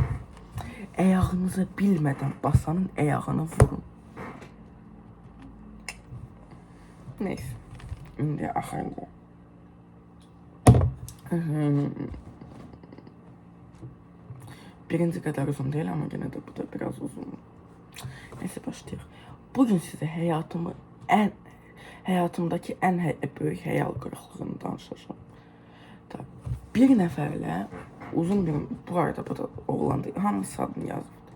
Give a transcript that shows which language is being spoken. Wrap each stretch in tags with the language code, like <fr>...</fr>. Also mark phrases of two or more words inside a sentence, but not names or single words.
<az>Ayağınıza bilmədən basanın ayağını vurun.</az> <tr>Neyse.</tr> <az>İndi axırda.</az> <tr>Birinci kadar uzun değil ama gene de bu da biraz uzun. Neyse başlayalım. Bugün size hayatımdaki en büyük hayal kırıklığını danışacağım.</tr> <az>Bir nəfərlə uzun bir, bu arada bu da oğlan değil, hamısı adını yazmışdı.</az>